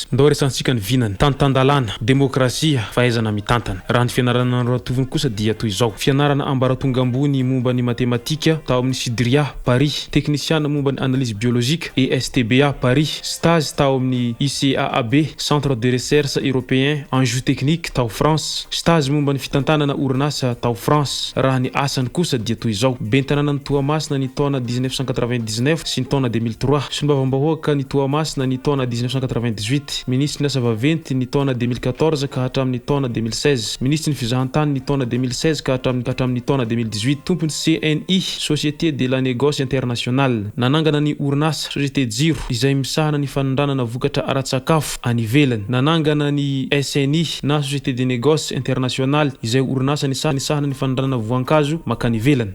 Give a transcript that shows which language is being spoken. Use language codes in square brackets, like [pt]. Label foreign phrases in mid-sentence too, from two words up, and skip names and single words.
[mg] Ndao resantsika ny vinany: tanotandalana, demokrasia, fahaizana mitantana. Raha ny fianarana noratoviny kosa dia toy izao: fianarana ambaratonga ambony momba ny matematika tao amin'ny Sidria Paris, techniciana momba ny [fr] analyse biologique [mg] ESTBA Paris, stage tao amin'ny ICAAB Centre de recherche européen en géotechnique tao France, stage momba ny fitantanana orinasa tao France. Raha ny asany kosa dia toy izao: ben'ny tanàna ny Toamasina ny taona 1999 sy ny taona 2003, sombavambahoaka ny Toamasina ny taona 1998, ministry ny asa vaventy ny taona 2014 ka hatramin'ny taona 2016, ministry ny fizahantany ny taona 2016 ka hatramin'ny taona 2018, tompony CNI Société de la Négoce Internationale, nanangana ny orinasa Société Jiro izay misahana ny fanondranana vokatra ara-tsakafo any ivelany, nanangana ny SNI na Société de Négoce Internationale izay orinasa nisahana ny fanondranana voankazo makany ivelany.